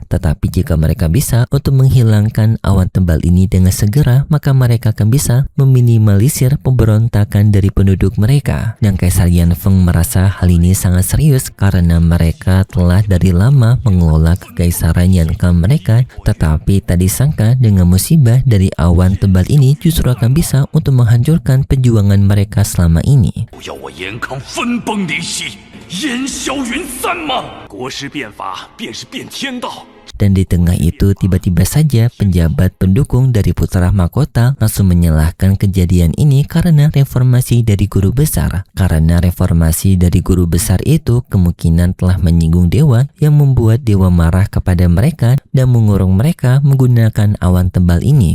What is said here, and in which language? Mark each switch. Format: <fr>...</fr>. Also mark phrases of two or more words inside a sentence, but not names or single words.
<id>Tetapi jika mereka bisa untuk menghilangkan awan tebal ini dengan segera, maka mereka akan bisa meminimalisir pemberontakan dari penduduk mereka. Dan Kaisar Yanfeng merasa hal ini sangat serius karena mereka telah dari lama mengelola Kekaisaran Yanka mereka, tetapi tak disangka dengan musibah dari awan tebal ini justru akan bisa untuk menghancurkan perjuangan mereka selama ini.</id> <zh>不要我延康分崩离析，烟消云散吗？国师变法便是变天道。</zh> <id>Dan di tengah itu tiba-tiba saja penjabat pendukung dari putra mahkota langsung menyalahkan kejadian ini karena reformasi dari guru besar. Karena reformasi dari guru besar itu kemungkinan telah menyinggung dewa yang membuat dewa marah kepada mereka dan mengurung mereka menggunakan awan tebal ini.</id>